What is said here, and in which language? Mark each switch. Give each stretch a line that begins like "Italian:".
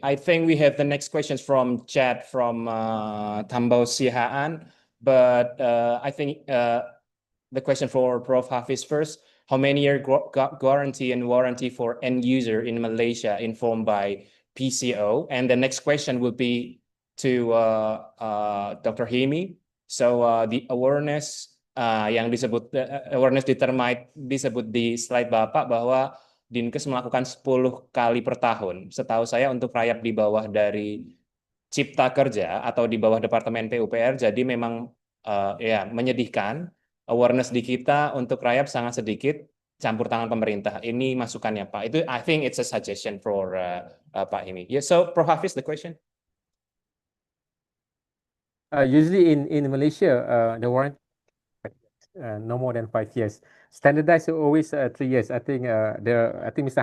English: I think we have the next questions from chat from Tambau Sihaan, but I think the question for Prof. Hafiz first. How many year guarantee and warranty for end user in Malaysia informed by PCO? And the next question will be to Dr. Hemi.
Indonesian: So the awareness yang disebut awareness di termite disebut di slide Bapak bahwa Dinkes melakukan 10 kali per tahun. Setahu saya untuk rayap di bawah dari Cipta Kerja atau di bawah Departemen PUPR, jadi memang ya menyedihkan. Awareness di kita untuk rayap sangat sedikit, campur tangan pemerintah. Ini masukannya Pak. Itu
English: I think it's a suggestion for Pak Hemi. Yeah, so Prof. Hafiz, the question. Usually in Malaysia, the warranty no more than 5 years. Standardized always 3 years. I think Mr.